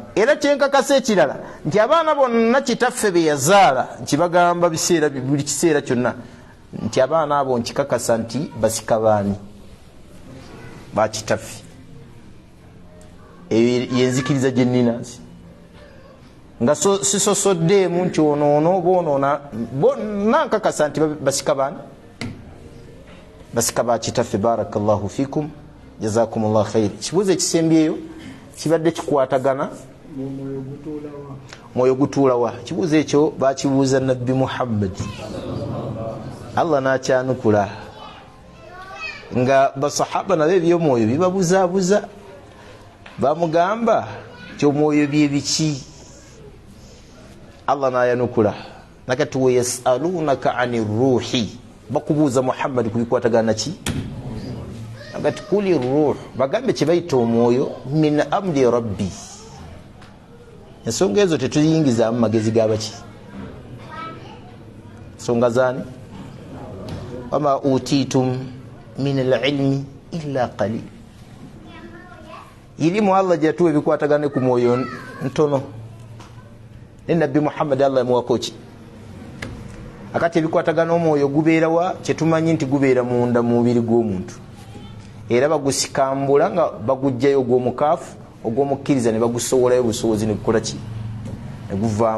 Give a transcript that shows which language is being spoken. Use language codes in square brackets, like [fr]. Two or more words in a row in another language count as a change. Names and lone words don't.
[lg] Era kyenkakasa ekirala nti abaana bonna kitaffe be yazaala nkibagamba biseera buli kiseera kyonna nti abaana abo nkikakasa nti basika baani ba kitaffe. Eyo yenzikiriza gye nnina nsi nga sisosoddeemu nti onoono boonoona bonna nkakasa nti basika baani basika ba kitaffe. [ar] بارك الله فيكم جزاكم الله خير. [lg] Kibuuzo ekisembyeyo kibadde kikwatagana mwoyo gutuulawa. Kibuuzo ekyo bakibuuza nabbi Muhammad Allah n'akyanukula nga basahaba nabo ebyomwoyo bibabuzaabuza bamugamba kyomwoyo bye biki. Allah n'ayanukula nakati we [ar] يسألونك عن الروح [lg] bakubuuza Muhammad kubikwatagana ki agati kuli ruh bagambe kyebayita omwoyo [ar] من أمر ربي. [lg] Ensonga ezo tetuyingizaamu magezi gabaki nsonga zaani [ar] وما أوتيتم من العلم إلا قليل. [lg] Ilimu Allah gyatuwa ebikwatagane ku mwoyo ntono ne nabbi Muhammad Allah yamuwako ki akati ebikwatagana omwoyo gubeerawa kyetumanyi nti gubeera munda mu mubiri gw'omuntu era bagusikambula nga bagujjayo ogw'omukaafu ogw'omukkiriza ne bagusowolayo busobozi ne gukola ki ne guvaamu.